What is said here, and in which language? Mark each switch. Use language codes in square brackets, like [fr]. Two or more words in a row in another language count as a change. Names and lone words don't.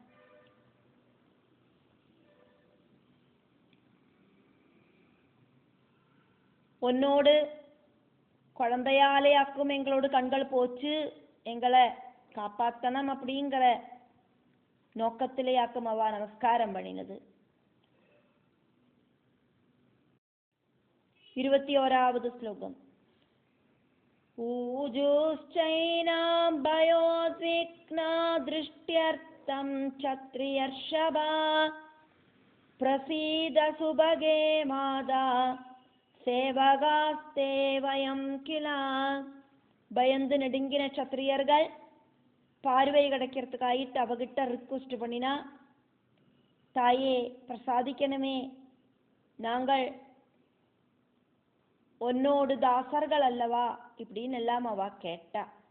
[ta] உன்னோடு குழந்தையாலே ஆக்கும் எங்களோட கண்கள் போச்சு, எங்களை காப்பாத்தனம் அப்படிங்கிற நோக்கத்திலே ஆக்கும் அவ நமஸ்காரம் பண்ணினது. 21வது ஸ்லோகம். [sa] ऊजुश्चैनां भयोद्विग्ना दृष्ट्यर्थं क्षत्रियर्षभा प्रसीद सुभगे मादा सेवकास्ते वयं किल. [ta] பயந்து நெடுங்கின சத்திரியர்கள் பார்வை கிடைக்கிறதுக்காயிட்டு அவகிட்ட ரிக்வெஸ்ட் பண்ணினா, தாயே பிரசாதிக்கணுமே, நாங்கள் உன்னோடு தாசர்கள் அல்லவா இப்படின்னு எல்லாம் அவ கேட்டா.